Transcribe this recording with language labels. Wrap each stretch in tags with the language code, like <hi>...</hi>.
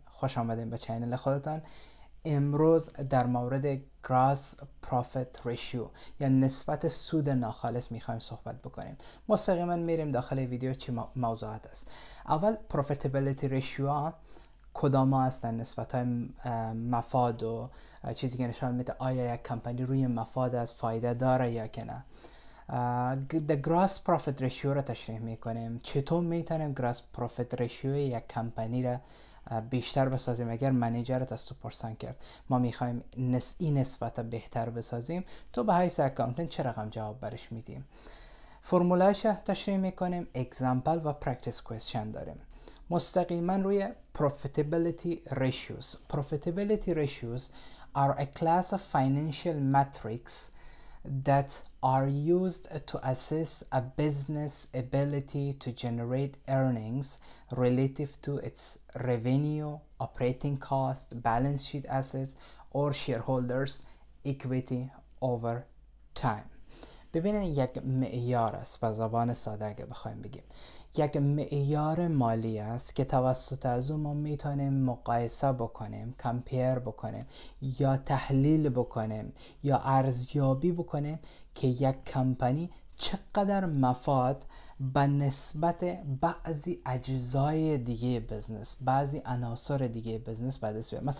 <fa>خوش آمدین به چینل خودتان. امروز در مورد Gross Profit Ratio یا نسبت سود ناخالص میخوایم صحبت بکنیم. مستقیما میریم داخل ویدیو چی موضوعات است. اول Profitability Ratio کدام ها هستن؟ نسبت های مفاد و چیزی که نشان میده آیا یک کمپانی روی مفاد از فایده داره یا که نه. The Gross Profit Ratio را تشریح میکنیم. چطور میتونیم Gross Profit Ratio یک کمپانی را بیشتر بسازیم؟ اگر منیجرت از تو پرسان کرد ما میخوایم این نسبت بهتر بسازیم، تو به حیث اکاونتنت چه رقم جواب برش میدیم؟ فرمولایش تشریح میکنیم. اگزامپل و پرکتیس کوئسشن داریم. مستقیما روی Profitability Ratios.</fa> <en>Profitability Ratios are a class of financial metrics that are used to assess a business ability to generate earnings relative to its revenue, operating cost, balance sheet assets, or shareholders' equity over time.</en> <fa>ببینید یک معیار است، به زبان ساده اگه بخوایم بگیم یک معیار مالی است که توسط از اون ما میتونیم مقایسه بکنیم، کمپیر بکنیم یا تحلیل بکنیم یا ارزیابی بکنیم که یک کمپانی چقدر مفاد به نسبت بعضی اجزای دیگه بزنس، بعضی عناصر دیگه بزنس به دست بیاره.</fa>